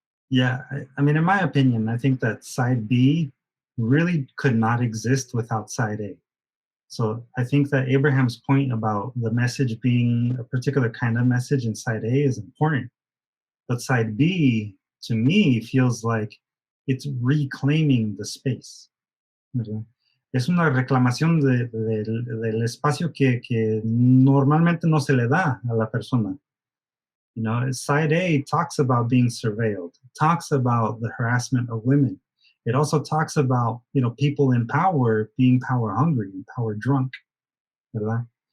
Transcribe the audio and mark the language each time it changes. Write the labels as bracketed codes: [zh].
[en] Yeah, I mean, in my opinion, I think that side B really could not exist without side A. So I think that Abraham's point about the message being a particular kind of message in side A is important. But side B, to me, feels like it's reclaiming the space. [es] ¿Verdad? Es una reclamación del espacio que normalmente no se le da a la persona. [en] You know, side A talks about being surveilled, talks about the harassment of women. It also talks about, people in power being power hungry and power drunk, [es] ¿verdad?